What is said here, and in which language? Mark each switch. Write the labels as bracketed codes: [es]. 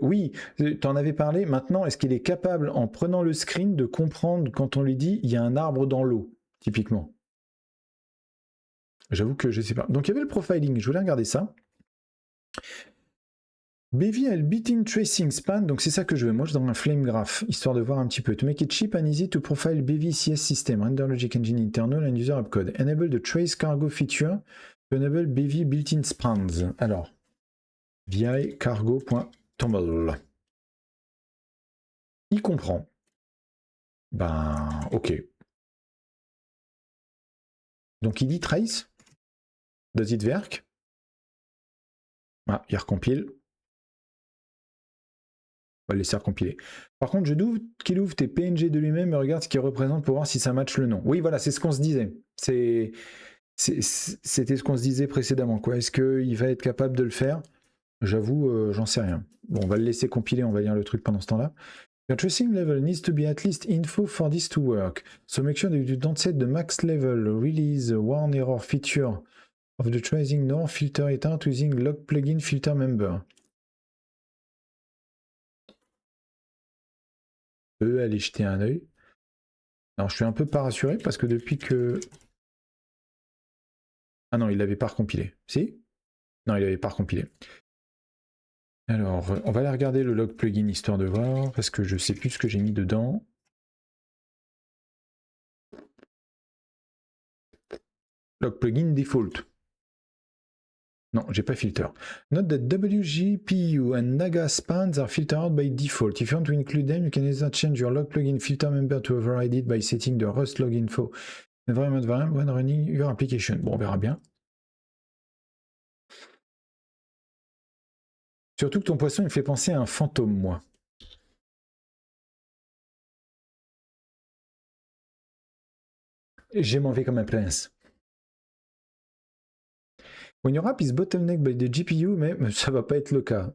[fr] Oui, tu en avais parlé. Maintenant, est-ce qu'il est capable, en prenant le screen, de comprendre quand on lui dit il y a un arbre dans l'eau, typiquement? J'avoue que je sais pas. Donc il y avait le profiling, je voulais regarder ça. Bevy a le built-in tracing span, donc c'est ça que je veux. Moi, je donne un flame graph, histoire de voir un petit peu. [en] To make it cheap and easy to profile Bevy CS system, render logic engine internal and user upcode. Enable the trace cargo feature to enable Bevy built-in spans. [fr] Alors, vi cargo.toml. Il comprend. Ben, ok. Donc il dit trace. Does it work? Ah, il recompile. On va le laisser recompiler. Par contre, je doute qu'il ouvre tes PNG de lui-même et regarde ce qu'il représente pour voir si ça matche le nom. Oui, voilà, c'est ce qu'on se disait. C'était ce qu'on se disait précédemment, quoi. Est-ce qu'il va être capable de le faire? J'avoue, j'en sais rien. Bon, on va le laisser compiler, on va lire le truc pendant ce temps-là. [en] Your tracing level needs to be at least info for this to work. So make sure that you don't set the max level release warn error feature of the tracing nor filter it out using log plugin filter member. [fr] Aller jeter un œil. Alors je suis un peu pas rassuré parce que depuis que... Ah non, il l'avait pas recompilé. Si? Non, il l'avait pas recompilé. Alors, on va aller regarder le log plugin histoire de voir, parce que je sais plus ce que j'ai mis dedans. Log plugin default. Non, j'ai pas filter. [en] Note that WGPU and Naga spans are filtered out by default. If you want to include them, you can either change your log plugin filter member to override it by setting the Rust log info environment variable when running your application. [fr] Bon, on verra bien. Surtout que ton poisson, il me fait penser à un fantôme, moi. J'ai m'en vais comme un prince. [en] When your app is bottlenecked by the GPU, mais ça va pas être le cas.